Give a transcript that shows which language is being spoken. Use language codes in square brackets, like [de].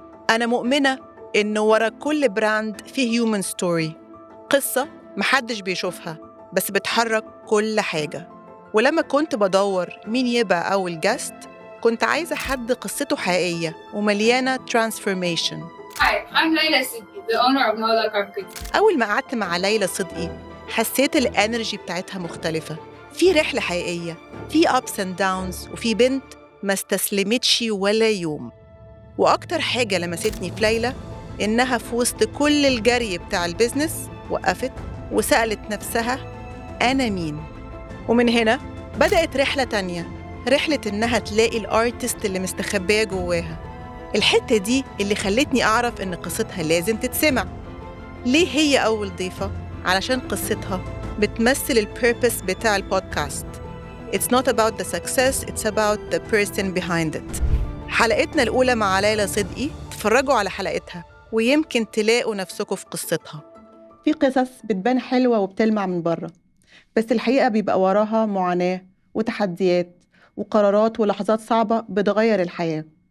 [ar] أنا مؤمنة إنه ورا كل براند فيه هيومن ستوري، قصة محدش بيشوفها بس بتحرك كل حاجة. ولما كنت بدور مين يبقى أول جاست، كنت عايزة حد قصته حقيقية ومليانة transformation. [en] Hi, I'm Layla Siddi, the owner of Nola Cupcakes. [ar] أول ما قعدت مع ليلى صدقي حسيت الانرجي بتاعتها مختلفة، في رحلة حقيقية، في [en] ups and downs، [ar] وفي بنت ما استسلمتش ولا يوم. وأكتر حاجة لمستني في ليلى إنها في وسط كل الجري بتاع البيزنس وقفت وسألت نفسها أنا مين؟ ومن هنا بدأت رحلة تانية، رحلة إنها تلاقي الارتست اللي مستخبية جواها. الحتة دي اللي خلتني أعرف إن قصتها لازم تتسمع. ليه هي أول ضيفة؟ علشان قصتها بتمثل البيربس بتاع البودكاست. [en] It's not about the success, it's about the person behind it. [ar] حلقتنا الأولى مع ليلى صدقي، تفرجوا على حلقتها ويمكن تلاقوا نفسكم في قصتها. في قصص بتبان حلوة وبتلمع من بره، بس الحقيقة بيبقى وراها معاناة وتحديات وقرارات ولحظات صعبة بتغير الحياة.